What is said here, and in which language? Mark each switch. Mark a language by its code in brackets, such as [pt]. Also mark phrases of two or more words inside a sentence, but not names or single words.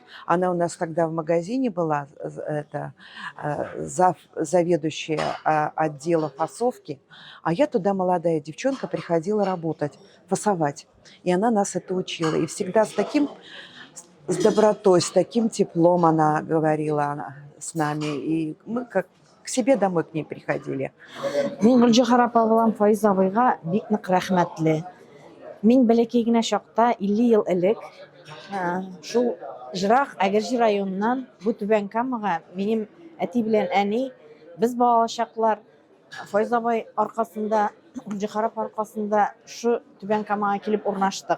[ru] Она у нас тогда в магазине была, заведующая отдела фасовки. А я туда, молодая девчонка, приходила работать, фасовать. И она нас это учила. И всегда с добротой, с таким теплом она говорила с нами. И мы как к себе домой к ней приходили. [tt] Мин Гөлҗәһәр апа булам Фаиз абыйга бик нык рәхмәтле. Мин бәләкәй генә чакта 50 ел элек шул Жырак Әгерҗе районыннан бу Түбән Камага минем әти белән әни без балалы чаклар Фаиз абый аркасында, Гөлҗәһәр апа аркасында шу Түбән Камага килеп урнаштык.